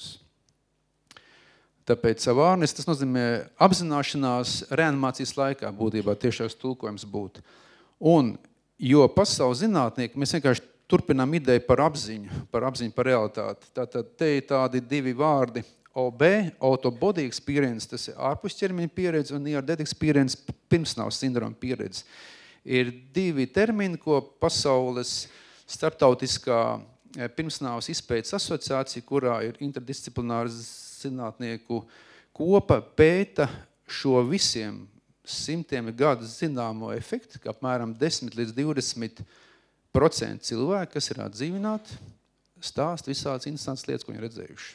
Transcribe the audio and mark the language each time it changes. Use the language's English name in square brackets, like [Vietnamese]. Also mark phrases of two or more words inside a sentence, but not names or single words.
[Latvian] Tāpēc awareness, tas nozīmē apzināšanās reanimācijas laikā būtībā tiešais tulkojums būtu. Un, jo pasaules zinātnieki, mēs vienkārši turpinām ideju par apziņu, par realitāti. Tātad te ir tādi 2 vārdi, [English] OB, out of body experience, [Latvian] tas ir ārpus ķermeņa pieredze, un [English] near death experience, [Latvian] pirmsnāvs sindroma pieredze. Ir 2 termini, ko pasaules starptautiskā pirmsnāvas izpētes asociācija, kurā ir interdisciplināra zinātnieku kopa, pēta šo visiem simtiem gadu zināmo efektu, ka apmēram 10 līdz 20% cilvēki, kas ir atdzīvināti, stāst visādas interesantas lietas, ko viņi redzējuši.